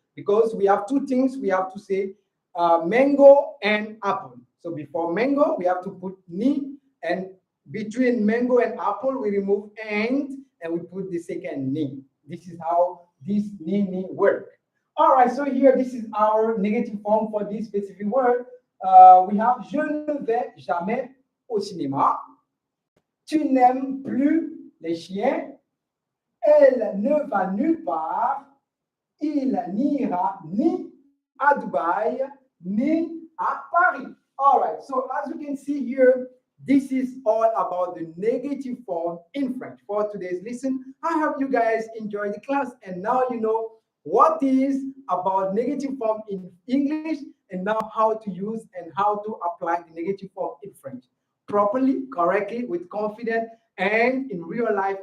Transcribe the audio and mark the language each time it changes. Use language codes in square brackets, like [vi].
[en] Because we have two things we have to say, mango and apple. So before mango, we have to put ni, and between mango and apple, we remove and we put the second ni. This is how this ni work. All right, so here, this is our negative form for this specific word. We have [fr] je ne vais jamais au cinéma. Tu n'aimes plus les chiens. Elle ne va nulle part. Il n'ira ni à Dubai, ni à Paris. [en] All right, so as you can see here, this is all about the negative form in French for today's lesson. I hope you guys enjoy the class, and now you know what is about negative form in English, and now how to use and how to apply the negative form in French properly, correctly, with confidence, and in real life.